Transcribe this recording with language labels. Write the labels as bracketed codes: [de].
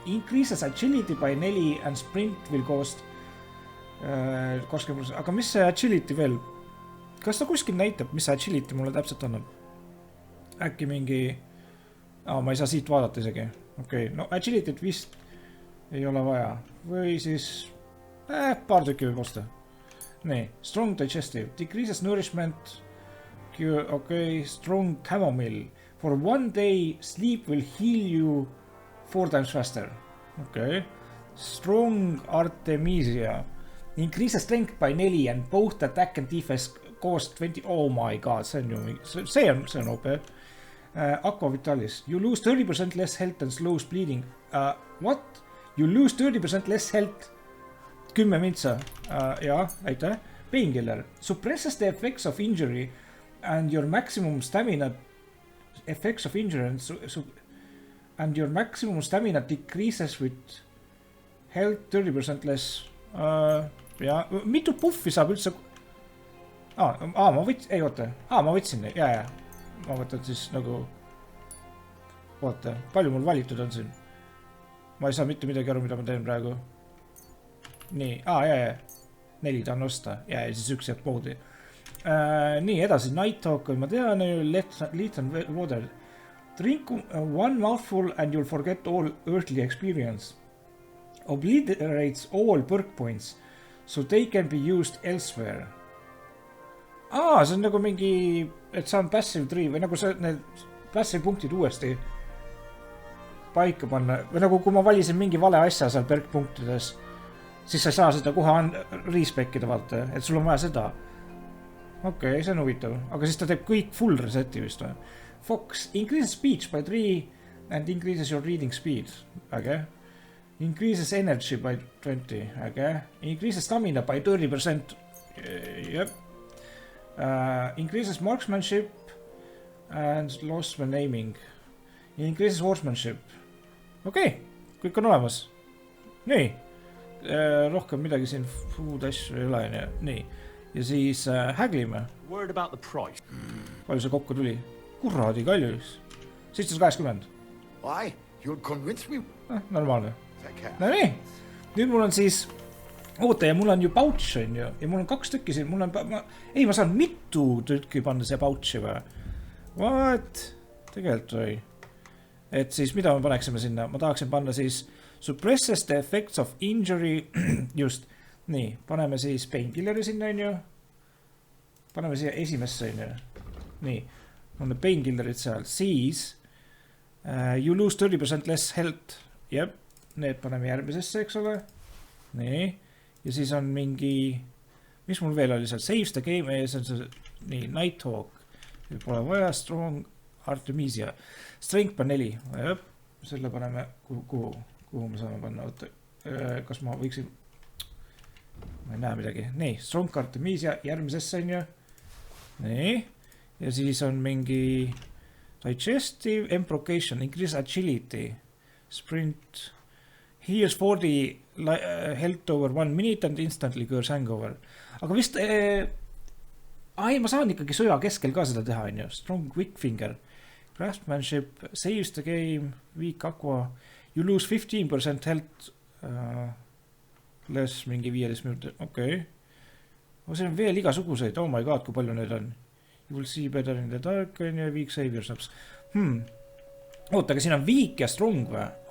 [en] Increases agility by 4 and sprint will cost 20%. [et] Aga mis see agility veel? Kas ta kuskil näitab, mis see agility mulle täpselt annab? Äkki mingi... ma ei saa siit vaadata isegi. Okei, no agility't vist ei ole vaja. Või siis paar tükki võib osta. Nii, strong digestive. [en] Decreases nourishment. Okei, strong chamomile. For 1 day, sleep will heal you 4 times faster. Okei. Strong artemisia. Increases strength by 4 and both attack and defense cost 20. Oh my god, [et] see on ju... See on OP. Aqua Vitalis. [en] You lose 30% less health and slows bleeding. What? You lose 30% less health. [et] 10 mintsa. Jaa, aitäh. [en] Painkiller. Suppresses the effects of injury and your maximum stamina effects of injury and your maximum stamina decreases with health 30% less. [et] Jaa, mitu puffi saab üldse... ma võtsin... Ei, oota. Ma võtsin. Jaa. Ma võtan siis nagu... Oota, palju mul valitud on siin? Ma ei saa mitte midagi aru, mida ma teen praegu. Nii, jaa. 4 tahan osta. Ja siis 1 jääb poodi. Nii, edasi. Night Talk, ma tean, Lethal Water. [en] Drink 1 mouthful and you'll forget all earthly experience. Obliterates all perk points, so they can be used elsewhere. [et] See on nagu mingi, et saan passive tree või nagu see, need passive punktid uuesti paika panna. Või nagu kui ma valisin mingi vale asja seal perkpunktides, siis sa ei saa seda kohe respekida, vaata, et sul on vaja seda. Okei, see on huvitav. Aga siis ta teeb kõik full reseti vist või? [en] Fox, increases speech by 3 and increases your reading speed. Äge. Increases energy by 20. Äge. Increases stamina by 30%. Jep. Increases marksmanship and loss when aiming. Increases horsemanship. [et] Okei, kõik on olemas. Nii. Rohkem midagi siin food asju ei ole. Nii. Ja siis häglime. [en] Word about the price. [et] Palju see kokku tuli? Kuradi kallis. 780. [en] Why? You'll convince me. [et] Normaalne. No nii. Nüüd mul on siis... Oota, ja mul on ju pouch on ju. Ja mul on 2 tükki siin. Mul on... ma saan mitu tükki panna siia pouchi või? What? Tegelikult või? Et siis mida me paneksime sinna? Ma tahaksin panna siis [en] suppresses the effects of injury. [et] Just. Nii. Paneme siis painkilleri sinna on ju. Paneme siia esimesse on ju. Nii. On need painkillerid seal. [en] Siis you lose 30% less health. [et] Jep. Need paneme järgmisesse, eks ole. Nii. Ja siis on mingi, mis mul veel oli seal, saves the game ees on see, nii, Nighthawk, pole vaja, strong, artemisia, strength on 4, jep, selle paneme, kuhu me saame panna, oota, kas ma võiksin, ma ei näe midagi, nii, strong, artemisia, järgmisesse on ju, nii, ja siis on mingi digestive, embrocation, [en] increase agility, sprint, here's 40 health over 1 minute and instantly cures hangover. [et] Aga vist... ma saan ikkagi sõja keskel ka seda teha, on ju. [en] Strong quick finger. Craftsmanship. Saves the game. Weak aqua. You lose 15% health [et] Less mingi 15 minutit, okei. See on veel igasuguseid, [en] oh my god, [et] kui palju need on. [en] You will see better in the dark on ja weak savior snaps. [et] Oota, aga siin on weak ja strong või?